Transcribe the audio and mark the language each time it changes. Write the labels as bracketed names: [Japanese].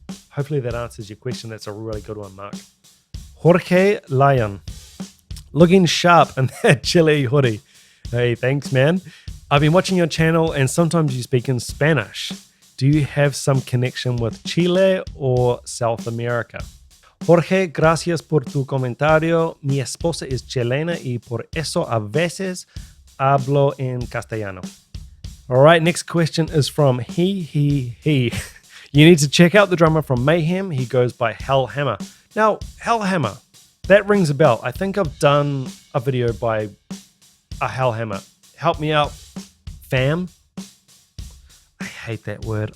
[English] Hopefully that answers your question. That's a really good one, Mark. Jorge Lyon. Looking sharp in that chili hoodie. Hey, thanks, man. I've been watching your channel and sometimes you speak in Spanish. Do you have some connection with Chile or South America? [Spanish] Jorge, gracias por tu comentario. Mi esposa es chilena y por eso a veces hablo en castellano. [English] All right, next question is from he. You need to check out the drummer from Mayhem. He goes by Hell Hammer. Now, Hell Hammer, that rings a bell. I think I've done a video by a Hell Hammer. Help me out, fam. I hate that word.